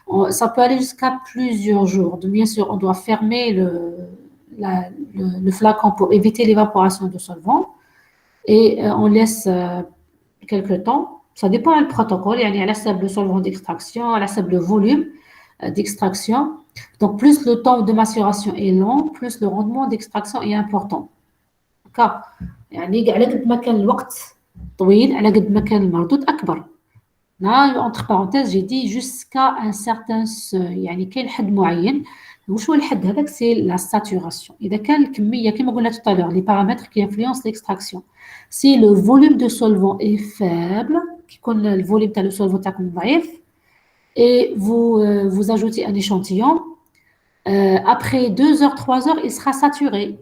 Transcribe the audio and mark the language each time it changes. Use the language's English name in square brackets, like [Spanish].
[French] Ça peut aller jusqu'à plusieurs jours. Donc, bien sûr, on doit fermer le flacon pour éviter l'évaporation du solvant. Et on laisse quelques temps. Ça dépend du protocole. Il y a le solvant d'extraction, le volume d'extraction. Donc, plus le temps de macération est long, plus le rendement d'extraction est important. D'accord? [Arabic] يعني على قد ما كان الوقت طويل على قد ما كان المردود أكبر. [French] Entre parenthèses, j'ai dit jusqu'à un certain seuil. [Arabic] يعني كاين حد معين. وش هو الحد هذاك؟ [French] c'est la saturation. [Arabic] إذا كان الكمية كما قلنا [French] tout à l'heure, les paramètres qui influencent l'extraction. Si le volume de solvant est faible, qui connaît le volume de solvant [Arabic] تاعكم ضعيف, [French] et vous ajoutez un échantillon, après 2 heures, 3 heures, il sera saturé.